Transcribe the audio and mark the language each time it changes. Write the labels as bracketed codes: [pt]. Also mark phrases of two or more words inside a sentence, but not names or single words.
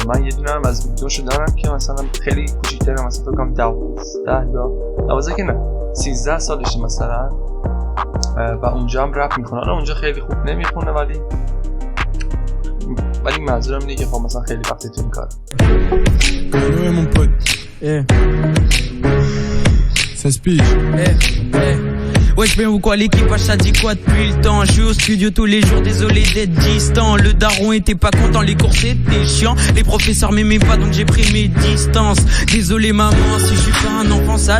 [fa] من یه دونه هم از ویدیوشو دارم که مثلا خیلی کوچیک‌تره، مثلا فکر کنم 12 که نه 13 سالشه مثلا، و اونجا هم رپ میکنه. حالا اونجا خیلی خوب نمیخونه ولی منظورم اینه که خب مثلا خیلی وقتی تو این کار. [fr] Ouais mon pote. Ça se pige. Ouais, je viens ou quoi, l'équipage ça dit quoi depuis le temps? Je suis au studio tous les jours, désolé d'être distant. Le daron était pas content, les cours c'était chiant. Les professeurs m'aimaient pas donc j'ai pris mes distances. Désolé maman si je suis pas un enfant sage.